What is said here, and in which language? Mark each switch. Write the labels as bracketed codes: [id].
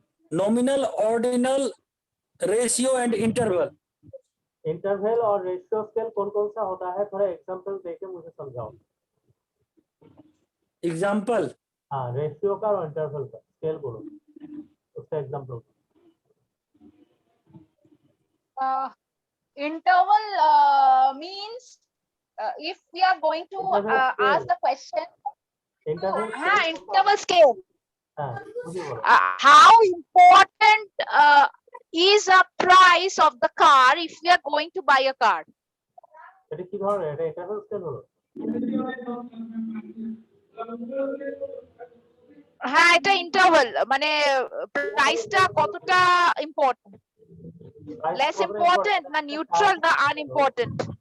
[en] nominal, ordinal, ratio and interval. [hi] Interval और ratio scale कौन कौन सा होता है, थोड़ा एग्जांपल देके मुझे समझाओ। [en] Example. [hi] हाँ, रेशियो का और इंटरवल का स्केल बोलो, उसका example. [en] Interval means if we are going to ask the question, [hi] interval [en] interval scale. [hi] हाँ, मुझे बोलो। [en] How important is a price of the car if we are going to buy a car? [bn] এটা কি ধরনের, এটা interval scale হলো? হ্যাঁ, এটা ইন্টারভাল, মানে প্রাইসটা কতটা ইম্পর্টেন্ট, লেস ইম্পর্টেন্ট না নিউট্রাল না আনইম্পর্টেন্ট।